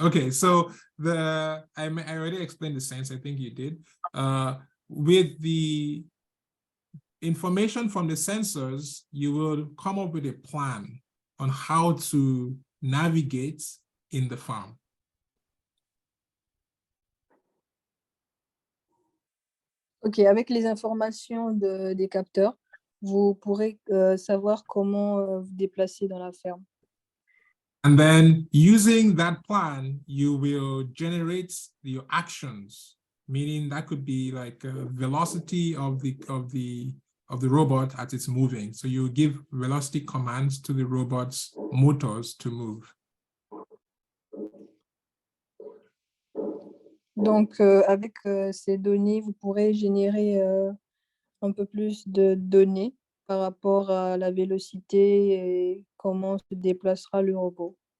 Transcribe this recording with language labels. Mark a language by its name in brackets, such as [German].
[English] Okay, so I already explained the sense, I think you did. With the information from the sensors, you will come up with a plan on how to navigate in the farm. [French] Ok, avec les informations des capteurs, vous pourrez savoir comment vous déplacer dans la ferme. [English] And then using that plan, you will generate your actions, meaning that could be like a velocity of the robot as it's moving. So you give velocity commands to the robot's motors to move. [French] Donc, avec ces données, vous pourrez générer un peu plus de données par rapport à la vélocité et comment se déplacera le robot.